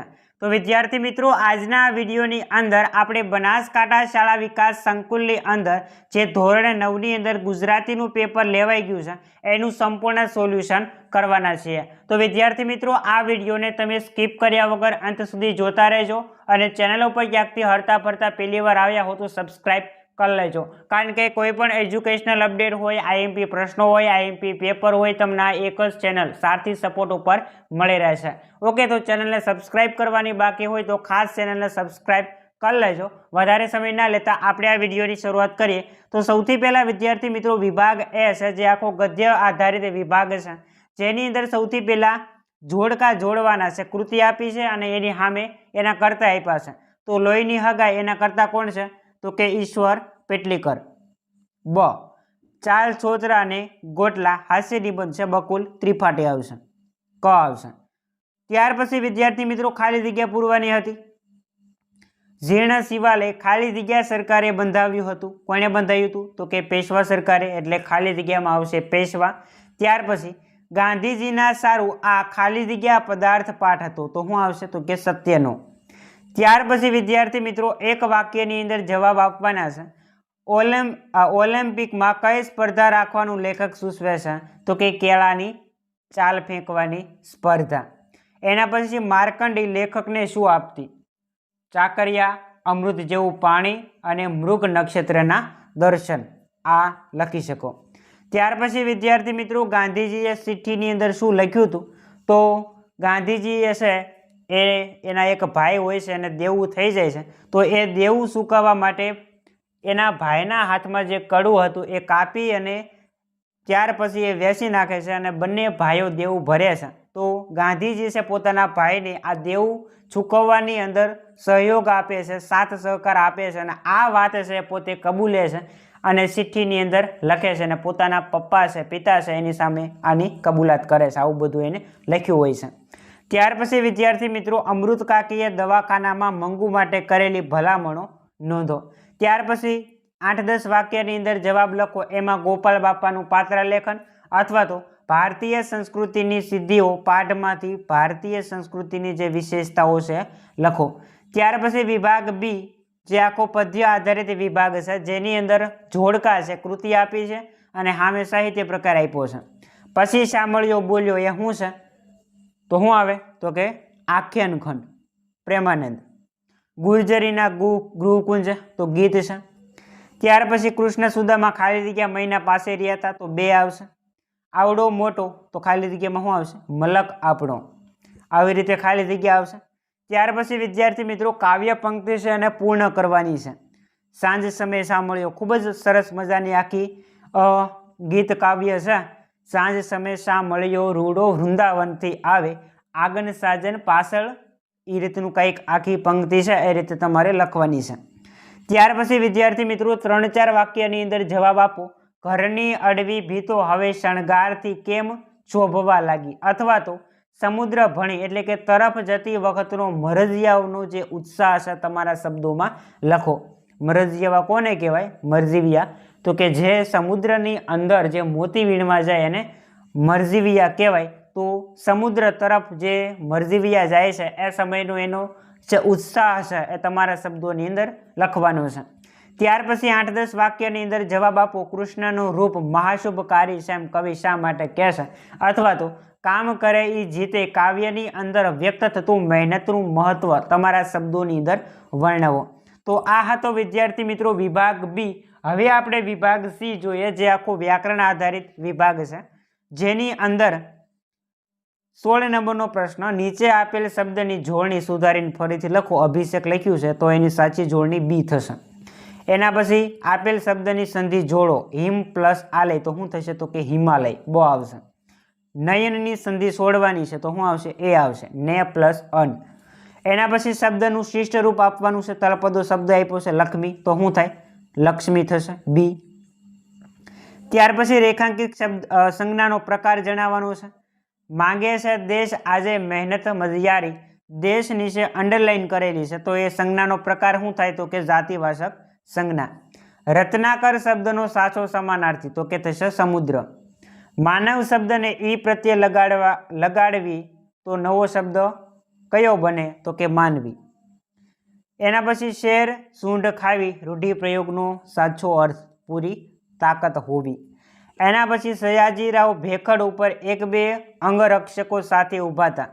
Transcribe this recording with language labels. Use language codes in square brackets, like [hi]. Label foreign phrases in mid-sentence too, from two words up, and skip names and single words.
[gu] તો વિદ્યાર્થી મિત્રો, આજના વિડીયોની અંદર આપણે બનાસકાંઠા શાળા વિકાસ સંકુલની અંદર જે ધોરણ 9ની અંદર ગુજરાતીનું પેપર લેવાઈ ગયું છે એનું સંપૂર્ણ સોલ્યુશન કરવાના છીએ। તો વિદ્યાર્થી મિત્રો, આ વિડીયોને તમે સ્કીપ કર્યા વગર અંત સુધી જોતા રહેજો અને ચેનલ ઉપર ક્યાંકથી હરતા ફરતા પહેલી વાર આવ્યા હો તો સબસ્ક્રાઇબ કર લેજો, કારણ કે કોઈપણ [en] educational update [gu] હોય, આઈએમપી પ્રશ્નો હોય, [en] IMP paper [gu] હોય, તમને આ એક જ ચેનલ સારથી સપોર્ટ પર મળી રહેશે। ઓકે, તો ચેનલ ને સબ્સ્ક્રાઇબ કરવાની બાકી હોય તો ખાસ ચેનલ ને સબ્સ્ક્રાઇબ કર લેજો। વધારે સમય ના લેતા આપણે આ વિડિયોની શરૂઆત કરીએ। તો સૌથી પહેલા વિદ્યાર્થી મિત્રો, વિભાગ એ છે જે આખો ગદ્ય આધારિત વિભાગ છે, જેની અંદર સૌથી પહેલા જોડકા જોડવાના છે। કૃતિ આપી છે અને એની સામે એના કર્તા આપ્યા છે। તો લોહીની હગાઈ એના કર્તા કોણ છે? તો કે ઈશ્વર પેટલીકર। બ ચાલ છોતરા ને ગોટલા હાસ્ય નિબંધ છે બકુલ ત્રિપાઠી આવશે। ક આવશે। ત્યાર પછી વિદ્યાર્થી મિત્રો, ખાલી જગ્યા પૂરવાની હતી। જીર્ણ શિવાલય ખાલી જગ્યા સરકારે બંધાવ્યું હતું। કોણે બંધાવ્યું હતું? તો કે પેશવા સરકારે, એટલે ખાલી જગ્યામાં આવશે પેશવા। ત્યાર પછી ગાંધીજીના સારુ આ ખાલી જગ્યા પદાર્થ પાઠ હતો, તો શું આવશે? તો કે સત્યનો। ત્યાર પછી વિદ્યાર્થી મિત્રો, એક વાક્યની અંદર જવાબ આપવાના છે। ઓલમ્પિક મેં કઈ સ્પર્ધા રાખવાનું લેખક સૂચવે છે? તો કે કેળાની છાલ ફેંકવાની સ્પર્ધા। એના પછી માર્કંડી લેખક ને શું આપતી? ચાકરિયા, અમૃત જેવું પાણી અને મૃગ નક્ષત્રના દર્શન આ લખી શકો। ત્યાર પછી વિદ્યાર્થી મિત્રો, ગાંધીજીએ ચિઠ્ઠીની અંદર શું લખ્યું હતું? તો ગાંધીજીએ છે એના એક ભાઈ હોય છે અને દેવું થઈ જાય છે, તો એ દેવું ચૂકવવા માટે એના ભાઈના હાથમાં જે કડું હતું એ કાપી અને ત્યાર પછી એ વેચી નાખે છે અને બંને ભાઈઓ દેવું ભરે છે। તો ગાંધીજી છે પોતાના ભાઈને આ દેવું ચૂકવવાની અંદર સહયોગ આપે છે, સાથ સહકાર આપે છે અને આ વાત છે પોતે કબૂલે છે અને ચિઠ્ઠીની અંદર લખે છે અને પોતાના પપ્પા છે, પિતા છે, એની સામે આની કબૂલાત કરે છે। આવું બધું એને લખ્યું હોય છે। ત્યાર પછી વિદ્યાર્થી મિત્રો, અમૃત કાકીએ દવાખાનામાં મંગુ માટે કરેલી ભલામણો નોંધો। ત્યાર પછી 8-10 વાક્યની અંદર જવાબ લખો। એમાં ગોપાલ બાપાનું પાત્ર લેખન અથવા તો ભારતીય સંસ્કૃતિની સિદ્ધિઓ પાઠમાંથી ભારતીય સંસ્કૃતિની જે વિશેષતાઓ છે લખો। ત્યાર પછી વિભાગ બી જે આખો પદ્ય આધારિત વિભાગ છે, જેની અંદર જોડકા છે, કૃતિ આપી છે અને સામે સાહિત્ય પ્રકાર આપ્યો છે। પછી શામળ્યો બોલ્યો એ શું છે? તો શું આવે? તો કે આખ્યાન ખંડ પ્રેમાનંદ। ગુર્જરીના ગૃહકુંજ તો ગીત છે। ત્યાર પછી કૃષ્ણ સુદામા ખાલી જગ્યા મહિના પાસે રહ્યા હતા, તો 2 આવશે। આવડો મોટો તો ખાલી જગ્યામાં શું આવશે? મલક આપણો। આવી રીતે ખાલી જગ્યા આવશે। ત્યાર પછી વિદ્યાર્થી મિત્રો, કાવ્ય પંક્તિ છે અને પૂર્ણ કરવાની છે। સાંજ સમય સાંભળ્યો, ખૂબ જ સરસ મજાની આખી ગીત કાવ્ય છે। સાંજ સમય સાંભળ્યો રૂડો વૃંદાવનથી આવે, આગન સાજન પાછળ, ઈ રીતનુ કંઈક આખી પંક્તિ હૈ, એ રીતે તમારે લખવાની હૈ। ત્યાર પછી વિદ્યાર્થી મિત્રો, 3-4 વાક્યની અંદર જવાબ આપો। ઘરની અડવી ભીંતો હવે શણગારથી કેમ શોભવા લાગી, અથવા તો સમુદ્ર ભણી એટલે કે તરફ જતી વખતનો મરજિયાઓનો જે ઉત્સાહ છે તમારા શબ્દોમાં લખો। મરજિયાવા કોને કહેવાય? મરજીવિયા। તો કે જે સમુદ્રની અંદર જે મોતી વીણવા જાય એને મરજીવિયા કહેવાય। તો સમુદ્ર તરફ જે મરજીવિયા જાય છે એ સમયનો એનો જે ઉત્સાહ છે એ તમારા શબ્દોની અંદર લખવાનો છે। ત્યાર પછી 8-10 વાક્યની અંદર જવાબ આપો। કૃષ્ણનું રૂપ મહાશુભકારી છે એમ કવિ શા માટે કહે છે? અથવા તો કામ કરે ઈ જીતે કાવ્યની અંદર વ્યક્ત થતું મહેનતનું મહત્વ તમારા શબ્દોની અંદર વર્ણવો। તો આ હતો વિદ્યાર્થી મિત્રો વિભાગ બી। હવે આપણે વિભાગ સી જોઈએ, જે આખો વ્યાકરણ આધારિત વિભાગ છે, જેની અંદર 16 નંબરનો પ્રશ્ન, નીચે આપેલ શબ્દની જોડણી સુધારીને ફરીથી લખો। અભિષેક લખ્યું છે તો એની સાચી જોડણી બી થશે। એના પછી આપેલ શબ્દની સંધિ જોડો। હિમ પ્લસ આલય તો શું થશે? તો કે હિમાલય। બ આવશે। નયનની સંધિ છોડવાની છે તો શું આવશે? એ આવશે। ને પ્લસ અન। એના પછી શબ્દનું શિષ્ટ રૂપ આપવાનું છે। તળપદો શબ્દ આપ્યો છે લક્ષ્મી, તો શું થાય? લક્ષ્મી થશે। બી। ત્યાર પછી રેખાંકિત શબ્દ સંજ્ઞાનો પ્રકાર જણાવવાનો છે। માંગે છે દેશ આજે મહેનત મજિયારી, દેશ નીચે અંડરલાઇન કરેલી છે, તો યે સંજ્ઞાનો પ્રકાર શું થાય? તો કે જાતિવાચક સંજ્ઞા। રત્નાકર શબ્દનો સાચો સમાનાર્થી તો કે થશે સમુદ્ર। માનવ શબ્દને ઈ પ્રત્યે લગાડવી તો નવો શબ્દ કયો બને? તો કે માનવી. એના પછી શેર સૂંઢ ખાવી રૂઢિપ્રયોગનો સાચો અર્થ પૂરી તાકાત હોવી. એના પછી સયાજીરાવ ભેખડ ઉપર 1-2 અંગરક્ષકો સાથે ઊભા હતા.